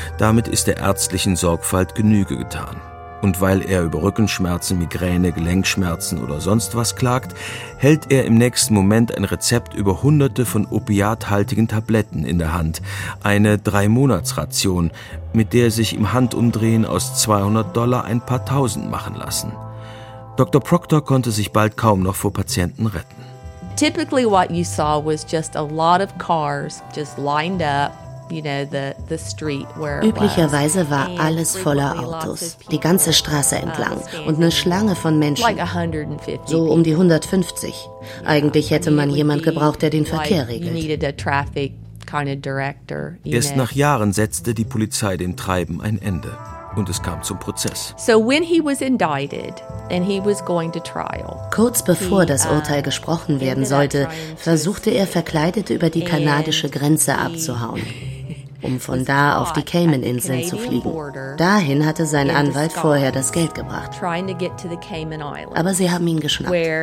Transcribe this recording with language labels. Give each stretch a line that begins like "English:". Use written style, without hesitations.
German: Damit ist der ärztlichen Sorgfalt Genüge getan. Und weil er über Rückenschmerzen, Migräne, Gelenkschmerzen oder sonst was klagt, hält er im nächsten Moment ein Rezept über hunderte von opiathaltigen Tabletten in der Hand. Eine 3-Monats-Ration, mit der sich im Handumdrehen aus $200 ein paar Tausend machen lassen. Dr. Proctor konnte sich bald kaum noch vor Patienten retten.
English: Typically what you saw was just a lot of cars just lined up, you know, the street where.
German: Üblicherweise war alles voller Autos, die ganze Straße entlang und eine Schlange von Menschen.
English: Like 150.
German: So um die 150. Eigentlich hätte man jemand gebraucht, der den Verkehr regelt. Erst nach Jahren setzte die Polizei dem Treiben ein Ende. Und es kam zum Prozess.
English: So when he was indicted and he was going to trial.
German: Kurz bevor das Urteil gesprochen werden sollte, versuchte er verkleidet über die kanadische Grenze abzuhauen, um von da auf die Cayman-Inseln zu fliegen. Dahin hatte sein Anwalt vorher das Geld gebracht. Aber sie haben ihn geschnappt.